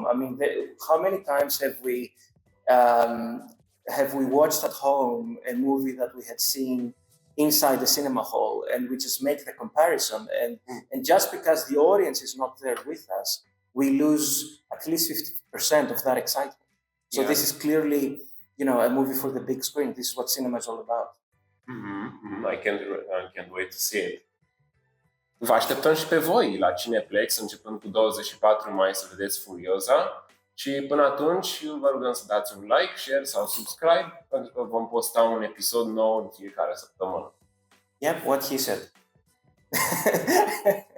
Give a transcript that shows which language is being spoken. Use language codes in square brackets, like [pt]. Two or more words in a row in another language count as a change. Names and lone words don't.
[en] I mean, how many times have we watched at home a movie that we had seen inside the cinema hall, and we just make the comparison, and just because the audience is not there with us, we lose at least 50% of that excitement. So this is clearly, a movie for the big screen. This is what cinema is all about. I can't wait to see it. [ro] Vă așteptăm și pe voi la Cineplex, începând cu 24 mai, să vedeți Furioza. Și până atunci vă rugăm să dați un [en] like, share [ro] sau subscribe, pentru că vom posta un episod nou în fiecare săptămână. [en] Yep, what he said.